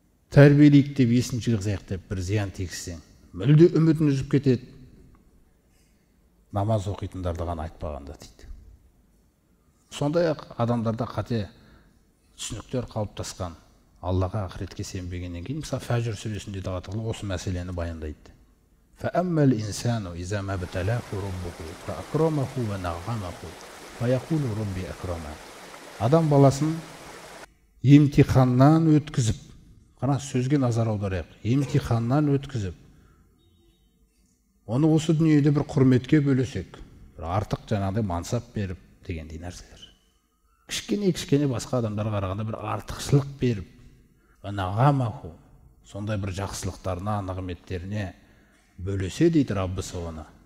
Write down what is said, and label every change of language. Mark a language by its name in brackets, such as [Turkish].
[Kazakh] Тәрбиелейік деп, есін жығызайық деп бір зиян тигізсең, мүлде үмітін үзіп кетеді. Намаз оқитындарды ғана айтпағанда дейді. Сондай-ақ адамдарда қате түсініктер қалыптасқан. Аллаға, ақыретке сенбегеннен кейін, мысалы Фәжр сүресінде де осы мәселені баяндайды. [Arabic] فأما الإنسان إذا ما ابتلاه ربه فأكرمه ونعمه فيقول ربي أكرمن. [Kazakh] Адам баласын емтиханнан өткізіп, қана сөзге назар аударайық, емтиханнан өткізіп, оны осы дүниеде бір құрметке бөлесек, бір артық жаңағыдай мансап беріп дегендей нәрселер. Кішкене басқа адамдарға қарағанда бір артықшылық беріп, нағамаху, сондай бір жақсылықтарына, нығметтеріне бөлесе дейді Раббысы оны.